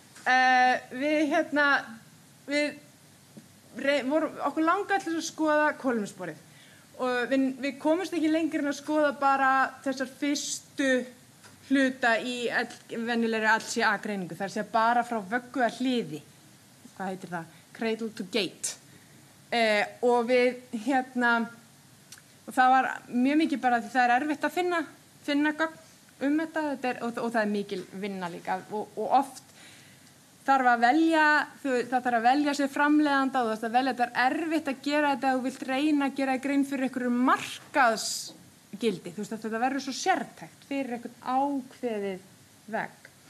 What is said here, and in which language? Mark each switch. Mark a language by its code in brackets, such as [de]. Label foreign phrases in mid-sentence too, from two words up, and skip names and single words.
[is] Okkur langaði til að skoða kolefnissporið og við komumst ekki lengur en að skoða bara þessar fyrstu hluta í venjulegri LCA-greiningu, þar sé bara frá vöggu að hliði, hvað heitir það, [en] cradle to gate. [is] Og við, og það var mjög mikið bara því það er erfitt að finna gögn þetta, og það er mikil vinna líka, og oft þarf að velja, það þarf að velja sér framleiðanda og það velja, þetta er erfitt að gera þetta og þú vilt reyna að gera grein fyrir einhverju markaðsgildi, þú veist að þetta verður svo sértækt fyrir einhvern ákveðið vegg.